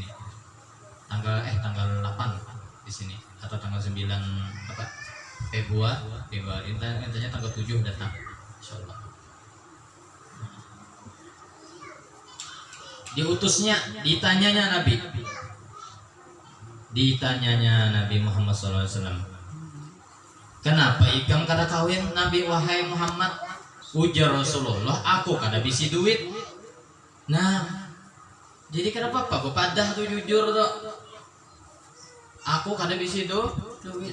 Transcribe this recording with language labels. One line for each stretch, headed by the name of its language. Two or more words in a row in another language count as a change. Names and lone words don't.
Indonesian: Tanggal 8 di sini atau tanggal 9 Februari. Rencana tanggal 7 datang insya Allah. Diutusnya, ditanyanya Nabi Muhammad SAW,
Banjar: kenapa ikam kada kawin Nabi wahai Muhammad? Ujar Rasulullah, aku kada bisi duit. Nah, jadi kenapa Pak padah tuh jujur tuh, aku kada bisi duit.